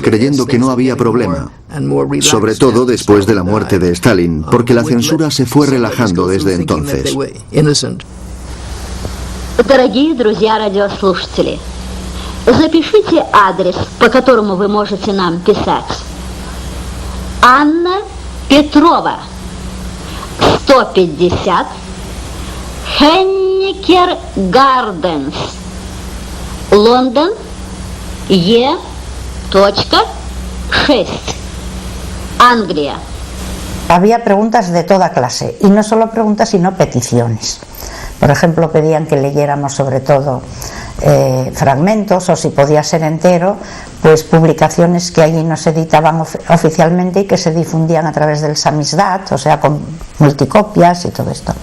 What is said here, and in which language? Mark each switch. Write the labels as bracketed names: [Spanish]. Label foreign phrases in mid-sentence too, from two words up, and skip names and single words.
[Spanish] creyendo que no había problema, sobre todo después de la muerte de Stalin, porque la censura se fue relajando desde entonces. [Russian] Дорогие друзья радиослушатели, запишите адрес, по которому вы можете нам писать. Анна Петрова, 150, Henniker Gardens, Лондон, Е.6, Anglia. [Spanish] Había preguntas de toda clase, y no solo preguntas, sino peticiones. Por ejemplo, pedían que leyéramos sobre todo fragmentos, o si podía ser entero, pues publicaciones que allí no se editaban oficialmente y que se difundían a través del samizdat, o sea, con multicopias y todo esto.